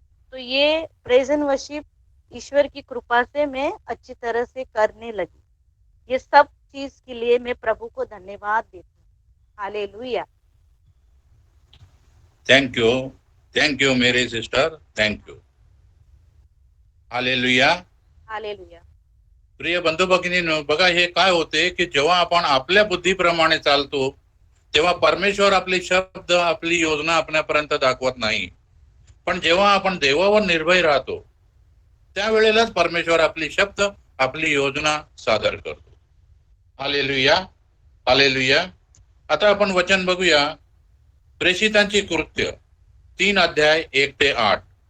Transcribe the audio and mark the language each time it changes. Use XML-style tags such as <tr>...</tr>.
<hi>तो ये praise and worship ईश्वर की कृपा से मैं अच्छी तरह से करने लगी. ये सब चीज के लिए मैं प्रभु को धन्यवाद देती हूँ. हालेलुया.</hi> <en>Thank you मेरी sister, thank you. Hallelujah, hallelujah.</en> <mr>प्रिय बंधू भगिनींनो, बघा हे काय होते की जेव्हा आपण आपल्या बुद्धीप्रमाणे चालतो तेव्हा परमेश्वर आपले शब्द, आपली योजना आपल्यापर्यंत दाखवत नाही. पण जेव्हा आपण देवावर निर्भय राहतो त्यावेळेलाच परमेश्वर आपली शब्द, आपली योजना सादर करतो. Hallelujah, hallelujah. आता आपण वचन बघूया. प्रेषितांची कृत्य 3 अध्याय 1 ते 8.</mr>